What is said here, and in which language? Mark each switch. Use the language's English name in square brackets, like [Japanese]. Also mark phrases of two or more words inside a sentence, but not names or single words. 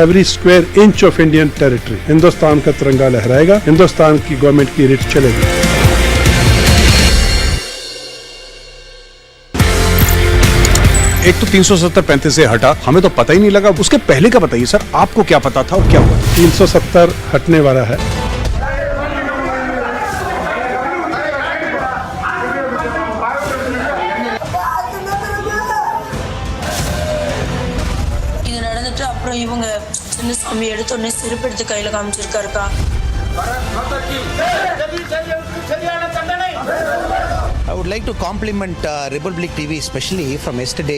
[English] every square inch of Indian territory [Hindi] हिंदुस्तान का तिरंगा लहराएगा, हिंदुस्तान की गवर्नमेंट की रिट चलेगी। एक तो 370-35 से हटा, हमें तो पता ही नहीं लगा। उसके पहले का बताइए सर, आपको क्या पता था और क्या हुआ? 370 हटने वाला है। [Tamil] இது நடந்துட்டு அப்புறம் இவங்க சின்னசாமி எடுத்தோடனே செருப்பெடுத்து கையில காமிச்சிருக்காருக்கா. [English] I would like to compliment Republic TV, especially from yesterday.